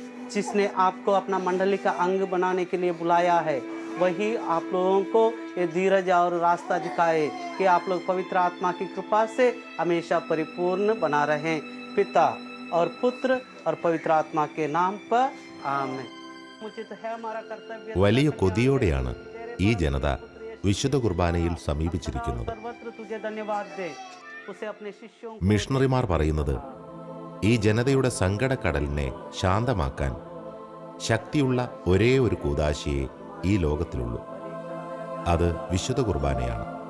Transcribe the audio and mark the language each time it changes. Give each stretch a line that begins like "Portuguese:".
Hindi: जिसने आपको अपना मंडली का अंग बनाने के लिए बुलाया है वही आप लोगों को ये धीरज और रास्ता दिखाए कि आप लोग पवित्र आत्मा की कृपा से हमेशा परिपूर्ण बना रहें। पिता और पुत्र और पवित्र आत्मा के नाम पर आमीन। उचित है हमारा कर्तव्य
Malayalam: വലിയ കൊതിയോടെയാണ് ഈ ജനത വിശുദ്ധ കുർബാനയിൽ സമീപിച്ചിരിക്കുന്നത്.
Hindi: सर्वत्र तुझे धन्यवाद दे उसे अपने शिष्यों को
Malayalam: മിഷണറിമാർ പറയുന്നത് ഈ ജനതയുടെ സങ്കടക്കടലിനെ ശാന്തമാക്കാൻ ശക്തിയുള്ള ഒരേ ഒരു കൂദാശിയെ ഈ ലോകത്തിലുള്ളൂ. അത് വിശുദ്ധ കുർബാനയാണ്.